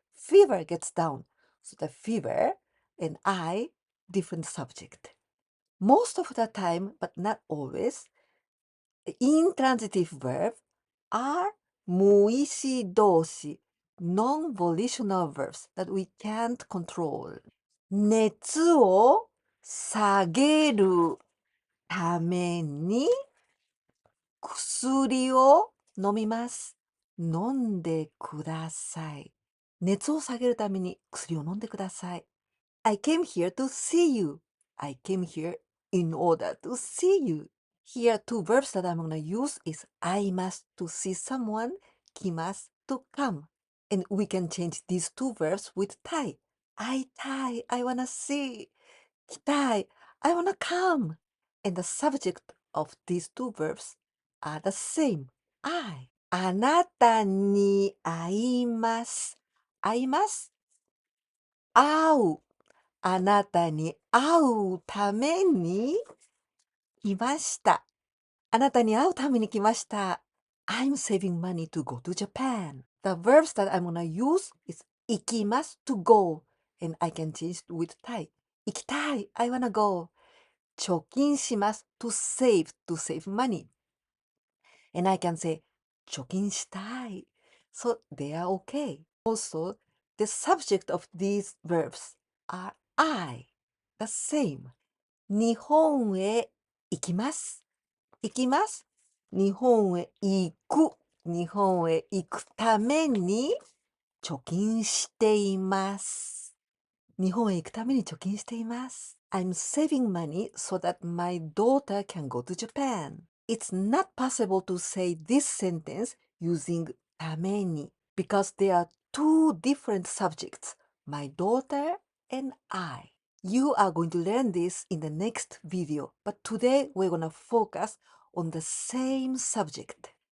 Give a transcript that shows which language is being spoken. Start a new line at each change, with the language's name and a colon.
English: Fever gets down. So the fever and I, different subject. Most of the time, but not always, intransitive verb are 無意思動詞, non-volitional verbs that we can't control.
Japanese: 熱を下げるために薬を飲みます。飲んでください。熱を下げるために薬を飲んでください。
English: I came here to see you. I came here in order to see you. Here, two verbs that I'm going to use is 会います to see someone, 来ます to come. And we can change these two verbs with たい. 会いたい I wanna see. 来たい I wanna come. And the subject of these two verbs are the same.
Japanese: I. あなたに会います。会います。会う。あなたに会うために来ました。あなたに会うために来ました。
English: I'm saving money to go to Japan. The verbs that I'm gonna use is 行きます to go. And I can change it with たい。行きたい。I wanna go. 貯金します to save money. And I can say 貯金したい. So they are okay. Also, the subject of these verbs are I. The same.
Japanese: 日本へ行きます。行きます。日本へ行く。日本へ行くために貯金しています。日本へ行くために貯金しています。
English: I'm saving money so that my daughter can go to Japan. It's not possible to say this sentence using ために because there are two different subjects, my daughter and I. You are going to learn this in the next video, but today we're going to focus on the same subject.